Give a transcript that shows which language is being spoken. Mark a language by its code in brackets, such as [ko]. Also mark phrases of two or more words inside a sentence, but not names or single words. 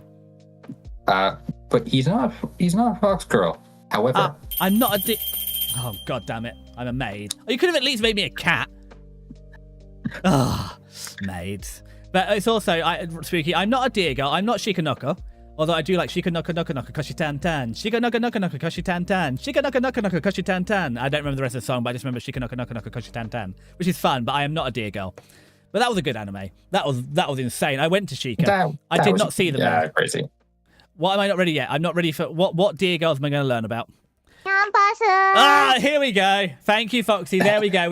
[en] But he's not a fox girl. However, I'm not a oh god damn it, I'm a maid. Oh, you could have at least made me a cat. Maids. But it's also spooky. I'm not a deer girl. I'm not Shikanoko. [ja] Although I do like しか のこ のこ のこ こし たん たん. しか のこ のこ のこ こし たん たん. しか のこ のこ のこ こし たん たん. [en] I don't remember the rest of the song, but I just remember [ja] しか のこ のこ のこ こし たん たん, [en] which is fun, but I am not a deer girl. But that was a good anime. That was insane. I went to Shika. I did not see them. Yeah, crazy. What am I not ready yet? I'm not ready for what deer girls am I going to learn about? Here we go. Thank you, Foxy. There we go.